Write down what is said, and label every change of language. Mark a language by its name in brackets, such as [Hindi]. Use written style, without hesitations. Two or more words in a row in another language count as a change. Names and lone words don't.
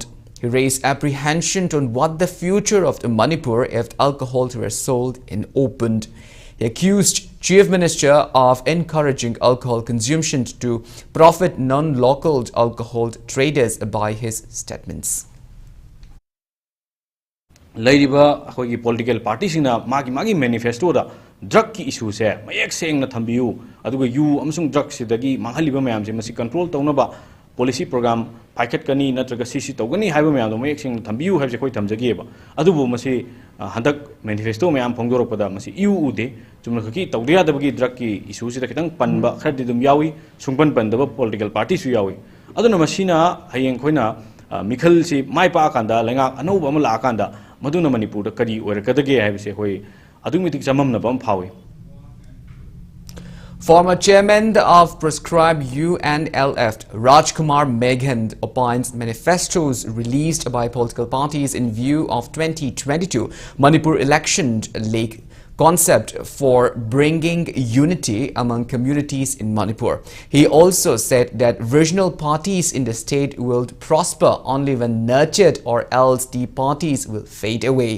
[English] He raised apprehension on what the future of the Manipur if alcohol were sold in open. He accused Chief Minister of encouraging alcohol consumption to profit non-local alcohol traders by his statements. Political parties in [Manipuri] magi manifesto da drug ki issue se mayak seng na thambiu aduga yu amsung drug sidagi manghaliba mayam je masi control tawnaba [English] policy program packet [Manipuri] kani natraga cc tawgani haiba mayam do mayak seng na thambiu haibje koi thamjage ba adubu masi handak manifesto mayam phongdorokpada masi yu ude chumna khaki tawdiya dabagi drug ki issue se da kitang panba khadi dum yawi sungpan pandaba [English] political parties [Manipuri] su yawi aduna masina hayeng khoina mikhal si mai pa kanda lenga anau ba mala kanda maduna Manipur da kari or kadage haibse hoi adumitik jamam na bam phawi. [English] Former chairman of proscribed UNLF, Rajkumar Meghand, opines manifestos released by political parties in view of 2022 Manipur election lack concept for bringing unity among communities in Manipur. He also said that regional parties in the state will prosper only when nurtured, or else the parties will fade away.